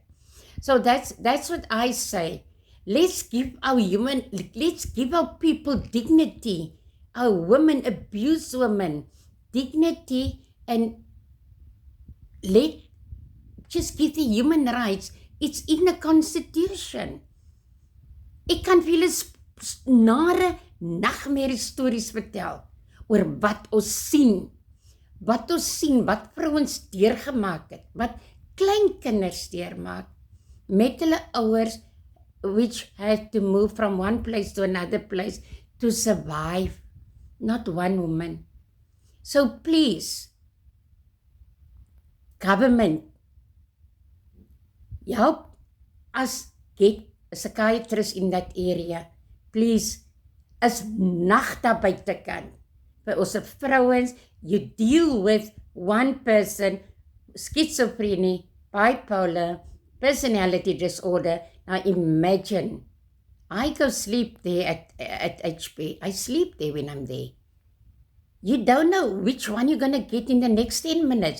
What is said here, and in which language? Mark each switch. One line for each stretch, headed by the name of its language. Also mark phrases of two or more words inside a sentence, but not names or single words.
English: So that's what I say. Let's give our people dignity. Our women, abused women, dignity, and just give the human rights. It's in the constitution.
Afrikaans: Ek kan vir julle nare nagmerrie stories vertel oor wat ons sien, wat vrouens deurgemaak het, wat kleinkinders deurmaak met hulle ouers,
English: which had to move from one place to another place to survive. Not one woman. So please, government, help us get a psychiatrist in that area. Please,
Afrikaans: as nag daar buitekant. Vir ons vrouens,
English: you deal with one person, schizophrenia, bipolar, personality disorder. Now imagine, I go sleep there at HP. I sleep there when I'm there. You don't know which one you're going to get in the next 10 minutes.